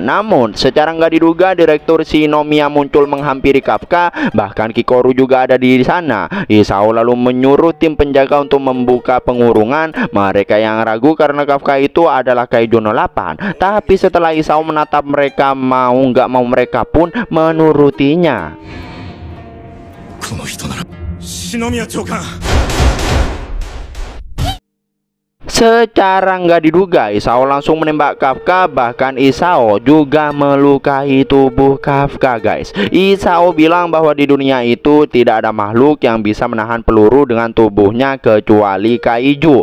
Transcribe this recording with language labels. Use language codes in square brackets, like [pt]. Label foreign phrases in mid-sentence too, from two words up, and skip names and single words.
[id] Namun secara nggak diduga Direktur Shinomiya muncul menghampiri Kafka. Bahkan Kikoru juga ada di sana. Isao lalu menyuruh tim penjaga untuk membuka pengurungan. Mereka yang ragu karena Kafka itu adalah Kaiju 08. Tapi setelah Isao menatap mereka, mau nggak mau mereka pun menurutinya. [ja] この人なら篠宮長官 [id] Secara nggak diduga Isao langsung menembak Kafka. Bahkan Isao juga melukai tubuh Kafka, guys. Isao bilang bahwa di dunia itu tidak ada makhluk yang bisa menahan peluru dengan tubuhnya kecuali Kaiju.